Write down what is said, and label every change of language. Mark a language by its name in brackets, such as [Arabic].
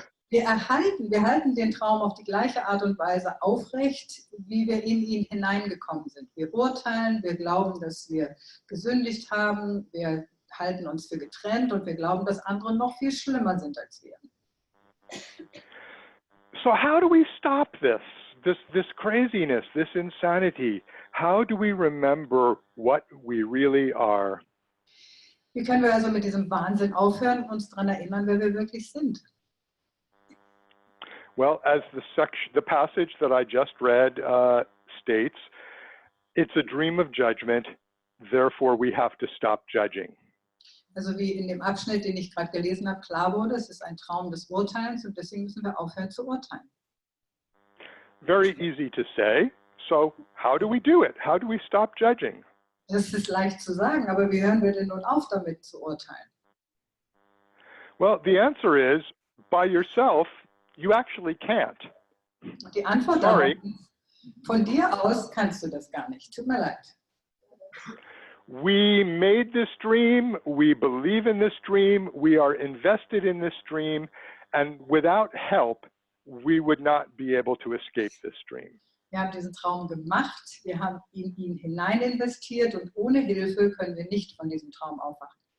[German] Wir halten den Traum auf die gleiche Art und Weise aufrecht, wie wir in ihn hineingekommen sind. Wir urteilen, wir glauben, dass wir gesündigt haben, wir halten uns für getrennt und wir glauben, dass andere noch viel schlimmer sind als wir. [English] So how do we stop this craziness, this insanity? How do we remember what we really are? [German] Wie können wir also mit diesem Wahnsinn aufhören, uns daran erinnern, wer wir wirklich sind? [English] Well, as the passage that I just read states, it's a dream of judgment, therefore we have to stop judging. [German] Also wie in dem Abschnitt, den ich gerade gelesen habe, klar wurde, es ist ein Traum des Urteils und deswegen müssen wir aufhören zu urteilen. [English] Very easy to say. So how do we do it? How do we stop judging? [German] Das ist leicht zu sagen, aber wie hören wir denn nun auf, damit zu urteilen? [English] Well, the answer is, by yourself, you actually can't. [German] Und die Antwort darauf ist, von dir aus kannst du das gar nicht. Tut mir leid. [English] We made this dream, we believe in this dream, we are invested in this dream, and without help, we would not be able to escape this dream. [German] Wir haben diesen Traum gemacht, wir haben in ihn hinein investiert und ohne Hilfe können wir nicht von diesem Traum aufwachen.